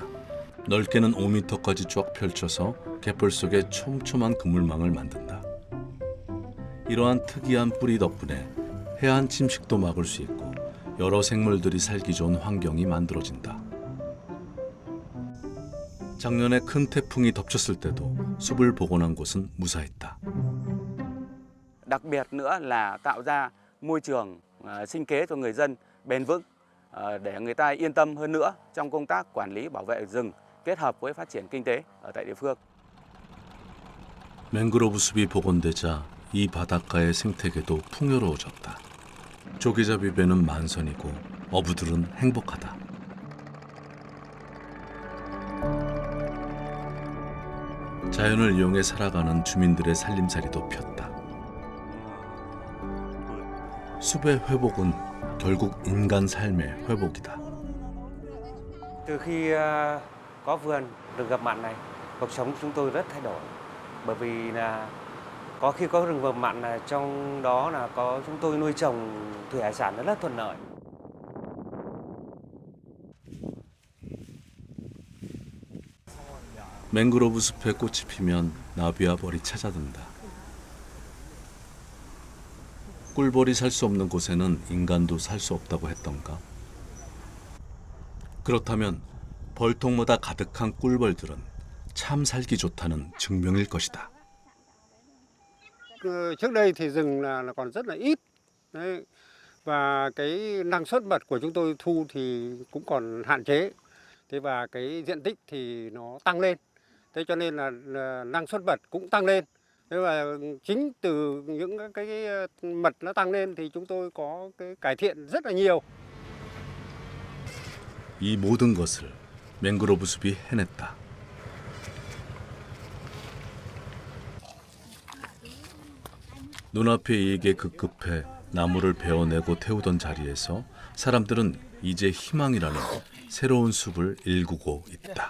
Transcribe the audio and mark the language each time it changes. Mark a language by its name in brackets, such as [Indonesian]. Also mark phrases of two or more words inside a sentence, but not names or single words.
[Korean] 넓게는 5m까지 쫙 펼쳐서 갯벌 속에 촘촘한 그물망을 만든다. 이러한 특이한 뿌리 덕분에 해안 침식도 막을 수 있고 여러 생물들이 살기 좋은 환경이 만들어진다. 작년에 큰 태풍이 덮쳤을 때도 숲을 복원한 곳은 무사했다. [Vietnamese] Đặc biệt nữa là tạo ra môi trường sinh kế cho người dân bền vững để người ta yên tâm hơn nữa trong công tác quản lý bảo vệ rừng kết hợp với phát triển kinh tế ở tại địa phương. [Korean] 맹그로브 숲이 복원되자 이 바닷가의 생태계도 풍요로워졌다. 조개잡이 배는 만선이고 어부들은 행복하다. 자연을 이용해 살아가는 주민들의 살림살이도 폈다. 숲의 회복은 결국 인간 삶의 회복이다. [Vietnamese] Từ khi có vườn rừng ngập mặn này, cuộc sống chúng tôi rất thay đổi. Bởi vì là có khi có rừng ngập mặn là trong đó là có chúng tôi nuôi trồng thủy hải sản rất thuận lợi. [Korean] 맹그로브 숲에 꽃이 피면 나비와 벌이 찾아든다. 꿀벌이 살 수 없는 곳에는 인간도 살 수 없다고 했던가? 그렇다면 벌통마다 가득한 꿀벌들은 참 살기 좋다는 증명일 것이다. [Vietnamese] Trước đây thì rừng là còn rất là ít. Đấy. Và cái năng suất mật của chúng tôi thu thì cũng còn hạn chế. Thế và cái diện tích thì nó tăng lên. Thế cho nên là năng suất mật cũng tăng lên. Thế và chính từ những cái mật nó tăng lên thì chúng tôi có cái cải thiện rất là nhiều. [Korean] 이 모든 것을 맹그로브 숲이 해냈다. 눈앞에 이에게 급급해 나무를 베어내고 태우던 자리에서 사람들은 이제 희망이라는 새로운 숲을 일구고 있다.